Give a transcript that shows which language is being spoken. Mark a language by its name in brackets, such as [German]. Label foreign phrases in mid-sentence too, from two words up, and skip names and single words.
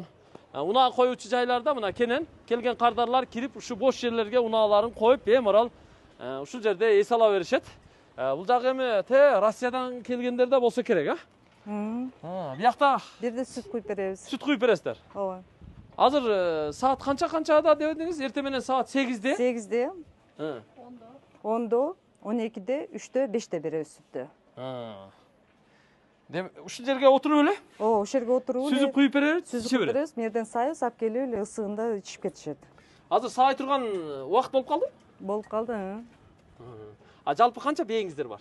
[Kyrgyz] Унаа коюучу жайларда мына кенен келген кардарлар кирип ушу бош жерлерге унааларын коюп, беморал ушул жерде эс ала беришет. Бул жагы эми Россиядан келгендер да болсо керек, а? Биякта Бирде сүт куюп беребиз. сүт куюп бересиздер. Ооба. Азыр саат канчада дебедиңиз? Эртең менен саат 8-де? 8-де, 10-до, 12-де, 3-тө, 5-те беребиз сүттү. Ушул жерге отуруп эле? Ооба, ошол жерге отуруп Сүзүп куюп беребиз, сүзүп иче берет. беребиз. Мерден сайыз алып келип эле ысыгында ичип кетишет. Азыр саай турган убакыт болуп калды? Болуп калды. Жалпы канча бээңиздер бар?